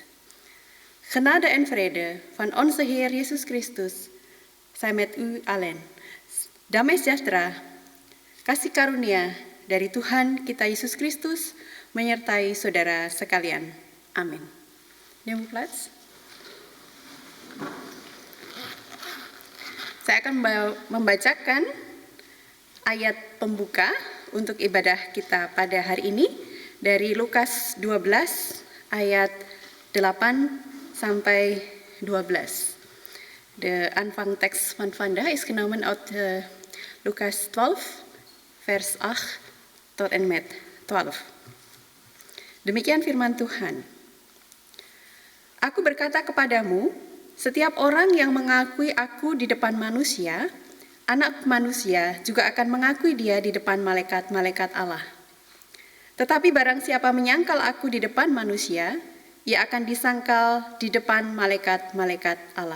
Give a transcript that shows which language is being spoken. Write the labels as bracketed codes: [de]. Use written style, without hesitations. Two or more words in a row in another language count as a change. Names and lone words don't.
[nl] Genade en vrede van onze Heer Yesus Kristus zijn met u allen. [id] Damai sejahtera, kasih karunia dari Tuhan kita Yesus Kristus menyertai saudara sekalian. Amin. [nl] Neem plaats. [id] Saya akan membacakan ayat pembuka untuk ibadah kita pada hari ini dari Lukas 12 ayat 8 sampai 12. [nl] De aanvangtekst van vandaag is genomen uit Lukas 12 vers 8 tot en met 12. [id] Demikian firman Tuhan. Aku berkata kepadamu, setiap orang yang mengakui aku di depan manusia, Anak Manusia juga akan mengakui dia di depan malaikat-malaikat Allah. Tetapi barang siapa menyangkal aku di depan manusia, ia akan disangkal di depan malaikat-malaikat Allah.